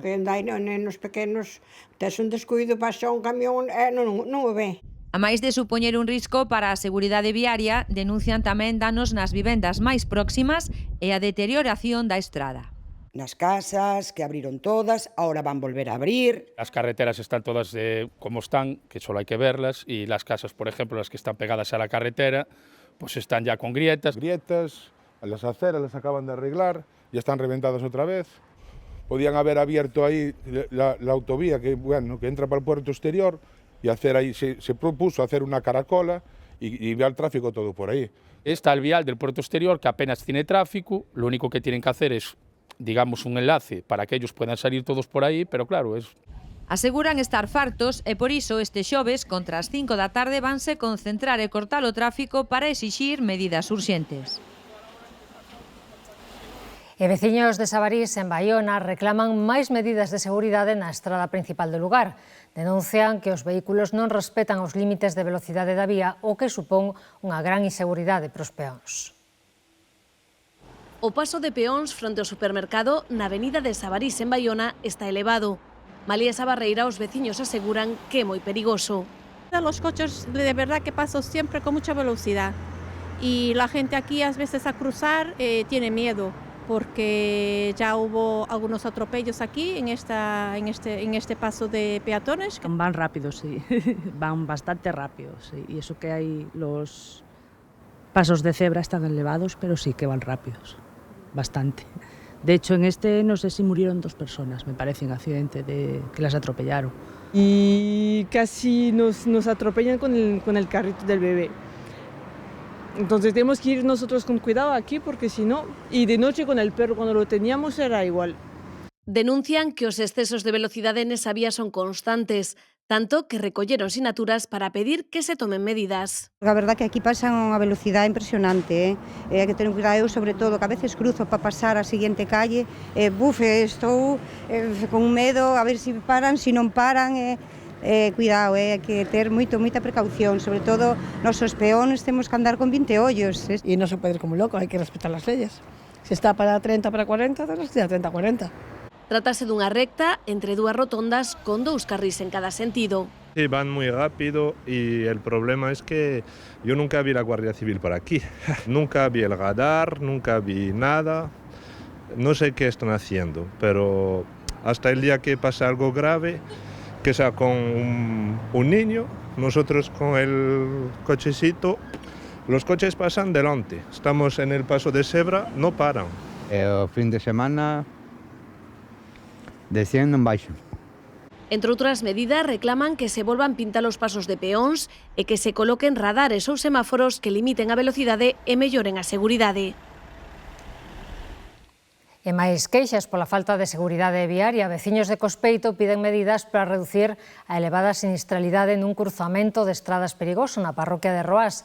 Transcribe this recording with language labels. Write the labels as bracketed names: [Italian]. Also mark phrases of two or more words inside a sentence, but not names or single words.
[Galician] Hai nenos pequenos, tes un descuido, pasa un camión e non o ve. A máis de supoñer un risco para a seguridade viaria, denuncian tamén danos nas vivendas máis próximas e a deterioración da estrada. Nas casas, que abriron todas, ahora van volver a abrir. [Spanish] Las carreteras están todas como están, que solo hay que verlas, y las casas, por ejemplo, las que están pegadas a la carretera, pues están ya con grietas. Grietas, las aceras las acaban de arreglar, ya están reventadas otra vez. Podían haber abierto ahí la autovía que entra para el puerto exterior y hacer ahí, se propuso hacer una caracola y ver el tráfico todo por ahí. Está el vial del puerto exterior que apenas tiene tráfico, lo único que tienen que hacer es, digamos, un enlace para que ellos puedan salir todos por ahí, pero claro, es... [Galician] Aseguran estar fartos e por iso este xoves contra as 5 da tarde vanse concentrar e cortar o tráfico para exixir medidas urxentes. E veciños de Sabarís, en Baiona, reclaman máis medidas de seguridade na estrada principal do lugar. Denuncian que os vehículos non respetan os límites de velocidade da vía, o que supón unha gran inseguridade para os peóns. O paso de peóns fronte ao supermercado na avenida de Sabarís en Baiona está elevado. Malia esa barreira, os veciños aseguran que é moi perigoso. [Spanish] Los coches de verdad que pasan siempre con mucha velocidad y la gente aquí a veces a cruzar tiene miedo porque ya hubo algunos atropellos aquí en este paso de peatones. Van rápidos, sí, van bastante rápidos, sí. Y eso que hay los pasos de cebra están elevados, pero sí que van rápidos. Bastante. De hecho, en este no sé si murieron 2 personas, me parece, en accidente que las atropellaron. Y casi nos atropellan con el carrito del bebé. Entonces tenemos que ir nosotros con cuidado aquí porque si no, y de noche con el perro cuando lo teníamos era igual. [Galician] Denuncian que os excesos de velocidade nesa vía son constantes, tanto que recolleron sinaturas para pedir que se tomen medidas. A verdad que aquí pasan a unha velocidade impresionante, hai que ter un cuidado, eu sobre todo, que a veces cruzo para pasar a seguinte calle, estou con medo a ver se paran, se non paran, cuidado, hai que ter moita precaución, sobre todo nosos peóns temos que andar con 20 ollos. E non se pode ir como loco, hai que respetar as leyes. Se está para 30, para 40, [Spanish] tenemos que ir [Galician] a 30, 40. Trátase dunha recta entre 2 rotondas con 2 carrís en cada sentido. [Spanish] Sí, van muy rápido y el problema es que yo nunca vi la Guardia Civil por aquí. Nunca vi el radar, nunca vi nada. No sé qué están haciendo, pero hasta el día que pasa algo grave, que sea con un niño, nosotros con el cochecito, los coches pasan delante. Estamos en el paso de cebra, no paran. [Galician] O fin de semana desciendo en baixo. Entre outras medidas, reclaman que se volvan pintar os pasos de peóns e que se coloquen radares ou semáforos que limiten a velocidade e melloren a seguridade. E máis queixas pola falta de seguridade viaria, veciños de Cospeito piden medidas para reducir a elevada sinistralidade nun cruzamento de estradas perigoso na parroquia de Roás.